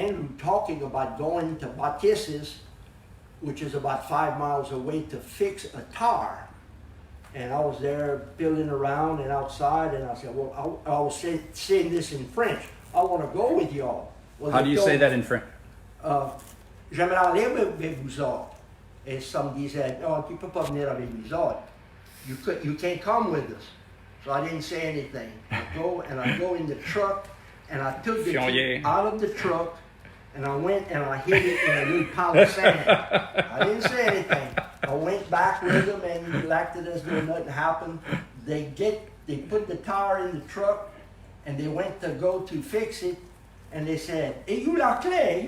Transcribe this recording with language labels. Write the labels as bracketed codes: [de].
[en] Andrew talking about going to Batis's, which is about 5 miles away, to fix a tire. And I was there building around and outside, and I said, well, I was saying this in French. I want to go with y'all. Well, how do you say that in French? [fr] J'aimerais aller avec vous autres. Et ça me disait, oh, tu peux pas venir avec nous autres. [en] You can't come with us. So I didn't say anything. I go in the truck, and I took the key out of the truck, and I went and I hid it in a little pile of sand. I didn't say anything. I went back with them and acted as though nothing happened. They put the tire in the truck, and they went to go to fix it, and they said, [fr] "Et où la clé?